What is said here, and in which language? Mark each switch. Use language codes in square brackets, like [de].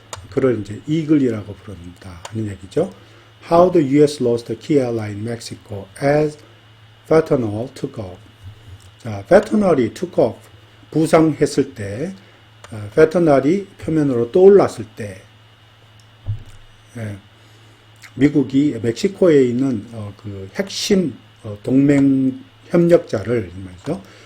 [ko] 그를 이제 이글이라고 부른다 하는 얘기죠. [en] How the U.S. lost the key ally in Mexico as fentanyl took off. [ko] 자, fentanyl이 took off, 부상했을 때, fentanyl이 표면으로 떠올랐을 때, 미국이 멕시코에 있는 그 핵심 동맹 협력자를 말이죠.